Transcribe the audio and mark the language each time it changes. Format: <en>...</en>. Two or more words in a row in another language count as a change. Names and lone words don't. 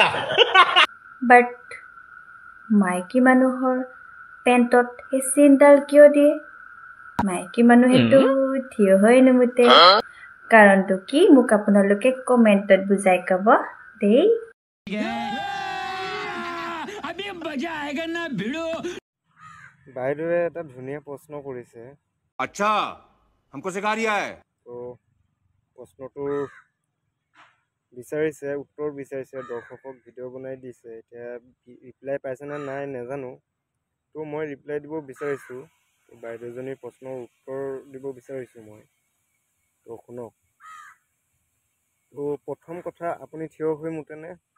<as>বাট মাইকী মানুহৰ পেণ্টত সেই চেইনডাল কিয় দিয়ে মাইকী মানুহেতো থিয় হৈ নুমুতে কাৰণটো কি মোক আপোনালোকে কমেণ্টত বুজাই ক'ব দেই বাইদেৱে এটা ধুনীয়া প্ৰশ্ন কৰিছে</as> <hi>अच्छा हमको सिखा रिया है</hi> <as>তো প্ৰশ্নটোৰ বিচাৰিছে উত্তৰ বিচাৰিছে দৰ্শকক ভিডিঅ' বনাই দিছে এতিয়া ৰিপ্লাই পাইছেনে নাই নাজানো তো মই ৰিপ্লাই দিব বিচাৰিছোঁ বাইদেউজনীৰ প্ৰশ্নৰ উত্তৰ দিব বিচাৰিছোঁ মই তো শুনক তো প্ৰথম কথা আপুনি থিয় হৈ মুতেনে</as>